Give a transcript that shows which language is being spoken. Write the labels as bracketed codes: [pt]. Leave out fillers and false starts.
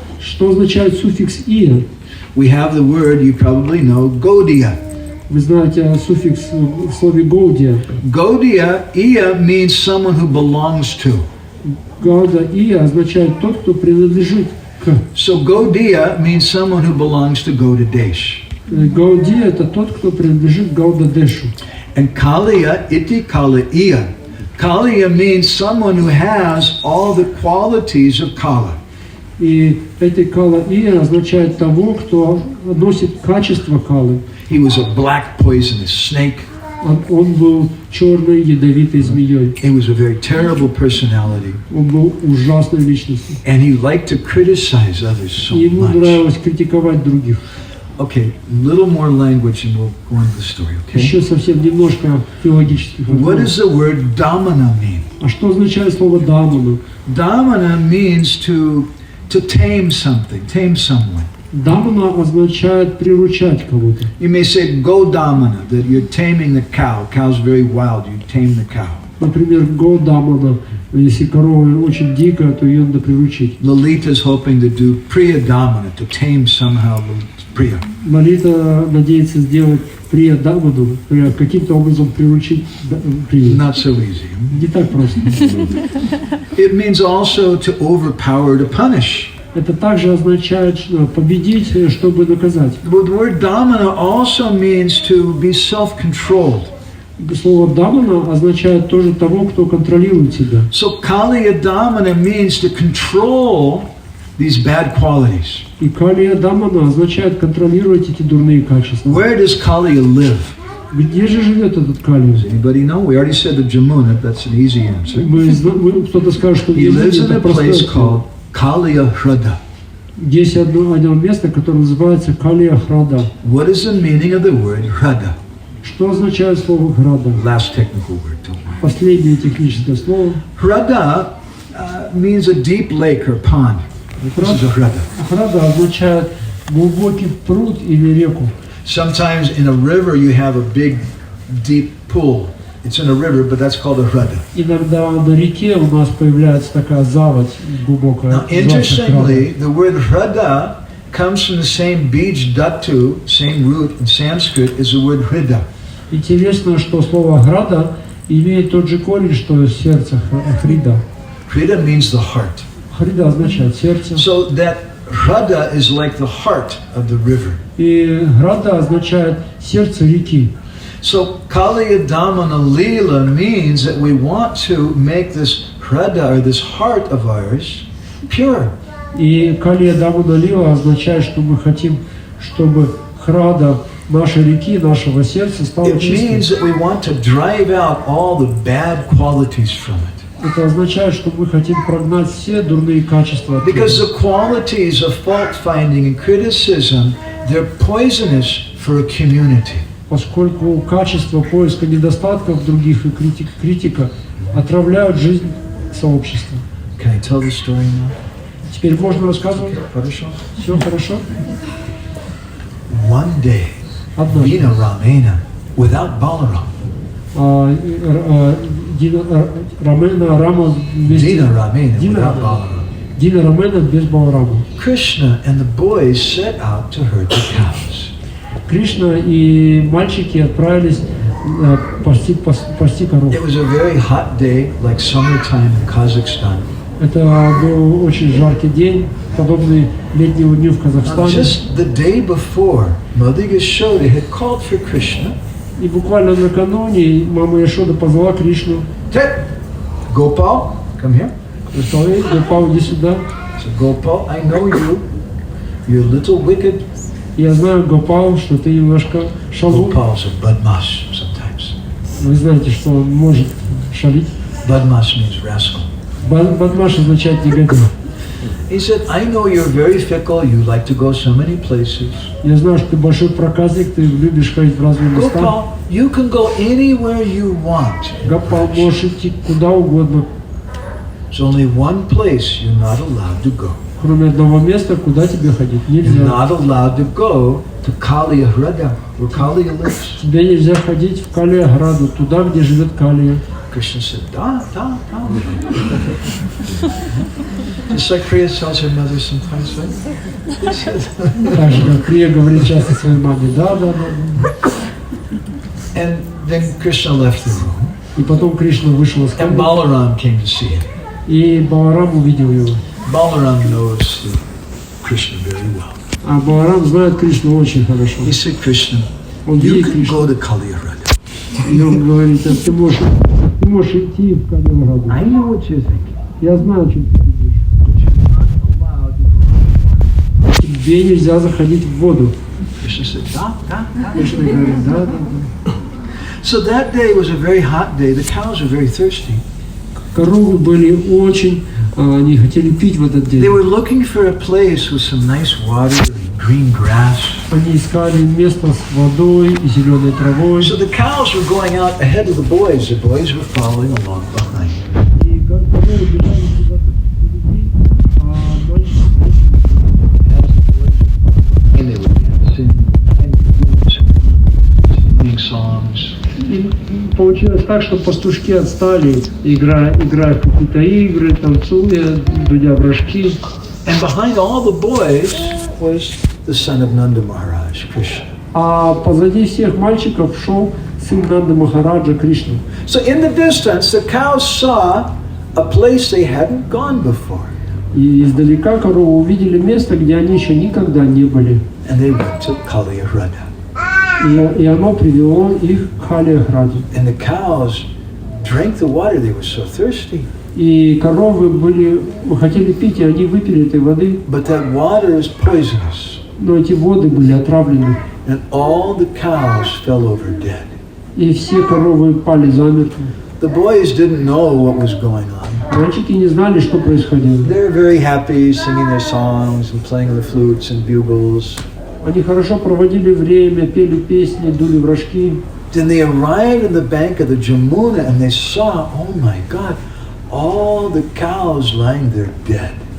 [ru] Что означает суффикс «ия»? [en] We have the word, you probably know, Gaudiya. [ru] Вы знаете суффикс в слове «гаудия». [en] Gaudiya, ia means someone who belongs to. [ru] Гауда «ия» означает тот, кто принадлежит к. [en] So Gaudiya means someone who belongs to Gaudadesh. [ru] Гаудия – это тот, кто принадлежит Гаудадешу. [en] And Kaliya iti Kala iya. Kaliya means someone who has all the qualities of Kala. [ru] И эти кала «ия» означает того, кто носит качество калы. [en] He was a black poisonous snake. [ru] Он был черной ядовитой змеей. [en] He was a very terrible personality. [ru] Он был ужасной личностью. [en] And he liked to criticize others so [ru] И ему [en] much. [ru] нравилось критиковать других. [en] Okay, a little more language and we'll go into the story, okay? [ru] Еще совсем немножко филологических [en] What [ru] вопросов. [en] does the word damana mean? [ru] А что означает слово «дамана»? [en] Damana means to tame something, tame someone. [ru] Дамана означает приручать кого-то. [en] You may say go damana, that you're taming the cow. Cow's very wild, you tame the cow. [ru] Например, «го дамана». Если корова очень дикая, то ее надо приручить. [en] Lalita's hoping to do priya damana, to tame somehow Priya. [ru] Лалита надеется сделать прия даману, каким-то образом приручить прию. [en] Not so easy. [ru] Не так просто. [en] It means also to overpower, to punish. [ru] Это также означает победить, чтобы наказать. [en] The word damana also means to be self-controlled. [ru] Слово «дамана» означает тоже того, кто контролирует себя. [en] So Kaliya damana means to control these bad qualities. [ru] И Калия Дамана означает контролировать эти дурные качества. [en] Where does Kaliya live? [ru] Где же живет этот Калия? [en] Does anybody know? We already said the Jamuna. That's an easy answer. [ru] Кто-то скажет, что [en] He lives in [ru] это [en] a place [ru] простое. [en] called Kaliya Hrada. [ru] Есть одно место, которое называется Калия Храда. [en] What is the meaning of the word Hrada? [ru] Что означает слово Храда? [en] Last technical word. Don't worry. [ru] Последнее техническое слово. [en] Hrada means a deep lake or pond. This is a Hrada. [ru] Храда означает глубокий пруд или реку. [en] Sometimes in a river you have a big, deep pool. It's in a river, but that's called a Hrada. [ru] Иногда на реке у нас появляется такая заводь глубокая. [en] Now, interestingly, the word Hrada comes from the same beach dhatu, same root in Sanskrit, as the word Hrida. [ru] Интересно, что слово Храда имеет тот же корень, что сердце Хрида. [en] Hrida means the heart. [ru] Хрида означает сердце. [en] So that Hrada is like the heart of the river. [ru] И Храда означает сердце реки. [en] So Kaliya Damana Leela means that we want to make this Hrada, or this heart of ours, pure. [ru] И Калия Дамана Лила означает, что мы хотим, чтобы Храда нашей реки, нашего сердца стала [en] It [ru] чистой. [en] means that we want to drive out all the bad qualities from it. [ru] Это означает, что мы хотим прогнать все дурные качества от [en] Because [ru] него. [en] the qualities of fault finding and criticism, they're poisonous for a community. [ru] Поскольку качество поиска недостатков других и критика отравляют жизнь сообщества. [en] Can I tell the story now? [ru] Теперь можно рассказывать? Хорошо. Все хорошо? [en] One day, [ru] Однажды. [en] Dina Ramena, without Balaram. [ru] Рамена Рама вместе. [en] Dina Ramena, [ru] Дина [en] without Balaram. [ru] Дина Рамена без Баларама. [en] Krishna and the boys set out to herd the cows. [ru] Кришна и мальчики отправились пасти коров. [en] It was a very hot day, like summertime in Kazakhstan. [ru] Это был очень жаркий день, подобный летнему дню в [en] Now, [ru] Казахстане. [en] just the day before, Mother Yashoda had called for Krishna. [ru] И буквально накануне мама Яшода позвала Кришну. [en] Ted, Gopal, come here. [ru] И сказала: «Эй, Гопал, иди сюда. [en] So Gopal, I know you. You're a little wicked. [ru] Я знаю, Гопал, что ты немножко шалун. [en] Gopal's a badmash sometimes. [ru] Вы знаете, что он может шалить. [en] Badmash means rascal. [ru] Бадмаш означает негодяй. [en] He said, I know you're very fickle, you like to go so many places. [ru] Я знаю, что ты большой проказник, ты любишь ходить в разные места. [en] Gopal, you can go anywhere you want. [ru] Гопал, можешь идти куда угодно. [en] There's only one place you're not allowed to go. [ru] Кроме одного места, куда тебе ходить [en] You're [ru] нельзя. [en] not allowed to go to Kaliya Hrada, where Kaliya lives. [ru] Тебе нельзя ходить в Калия-Граду, туда, где живет Калия. [en] Krishna said, [ru] da. [en] Just like Priya tells her mother sometimes, right? [ru] Так же, как Крия говорит часто своей маме, да. [en] And then Krishna left the room, [ru] И потом Кришна вышел из [en] and [ru] комнаты, [en] Balaram came to see him. [ru] и Баларам увидел его. [en] Balaram knows Krishna very well. [ru] А Баларам знает Кришну очень хорошо. [en] He said, Krishna, [ru] Он [en] you [ru] видит [en] can [ru] Кришну. [en] go to Kaliya Hrada. [ru] И он говорит, а ты можешь идти в Калия-Граду. [en] I know what you're thinking. [ru] Я знаю, о чем ты думаешь. [en] But you're not allowed to go. [ru] Тебе нельзя заходить в воду. [en] Krishna said, [ru] da. Кришна говорит, да. [en] So that day was a very hot day. The cows were very thirsty. [ru] Коровы были очень, они хотели пить в этот день. [en] They were looking for a place with some nice water and green grass. [ru] Они искали место с водой и зеленой травой. [en] So the cows were going out ahead of the boys. The boys were following along behind. [ru] И как коровы бежали куда-то впереди, а мальчики [en] And they were dancing and singing songs. [ru] И получилось так, что пастушки отстали, играя в какие-то игры, танцуя, дудя в рожки. [en] And behind all the boys was the son of Nanda Maharaj, Krishna. [ru] А позади всех мальчиков шел сын Нанды Махараджа Кришна. [en] So in the distance, the cows saw a place they hadn't gone before. [ru] И издалека коровы увидели место, где они еще никогда не были. [en] And they went to Kaliya Hrada. [ru] И оно привело их к Калия-Граду. [en] And the cows drank the water, they were so thirsty. [ru] И коровы хотели пить, и они выпили этой воды. [en] But that water is poisonous. [ru] Но эти воды были отравлены. [en] And all the cows fell over dead. [ru] И все коровы пали замертво. [en] The boys didn't know what was going on. [ru] Мальчики не знали, что происходило. [en] They were very happy singing their songs and playing the flutes and bugles. [ru] Они хорошо проводили время, пели песни, дули в рожки. [en] Then they arrived on the bank of the Jamuna and they saw, oh my God, all the cows lying there dead.